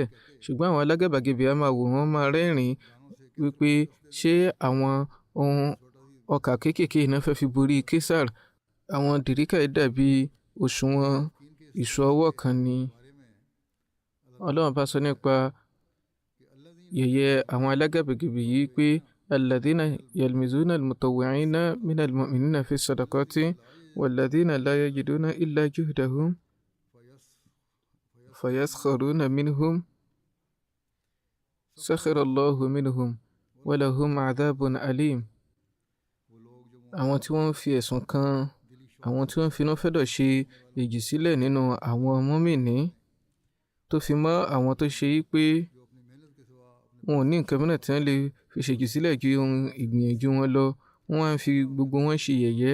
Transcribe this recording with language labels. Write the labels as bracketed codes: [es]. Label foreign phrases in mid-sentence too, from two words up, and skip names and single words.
[yo] Ṣùgbọ́n àwọn alágàbàgebè á máa wò wọ́n máa rẹ́rìn-ín wípé ṣé àwọn ohun ọkà kéékèèké iná fẹ́ fi borí Késàr. Àwọn dìríkà yìí dàbí òṣùwọ̀n ìṣù ọwọ́ kan ni. Ọlọ́run bá sọ nípa yẹ̀yẹ́ àwọn alágàbàgebè yìí pé [ar] الذين يلمزون المطوعين من المؤمنين في الصدقات والذين لا يجدون إلا جهدهم فيسخرون منهم سخر الله منهم ولهم عذاب أليم. [yo] Àwọn tí wọ́n fi ẹ̀sùn kan àwọn tí wọ́n finú fẹ́dọ̀ ṣe ìjì sílẹ̀ nínú àwọn mùmínì tó fi mọ́ àwọn tó ṣe yí pé wọn ò ní nǹkan mìíràn tí wọ́n lè fi ṣèjì sílẹ̀ ju ohun ìgbìyànjú wọn lọ, wọ́n á fi gbogbo wọn ṣe yẹ̀yẹ́.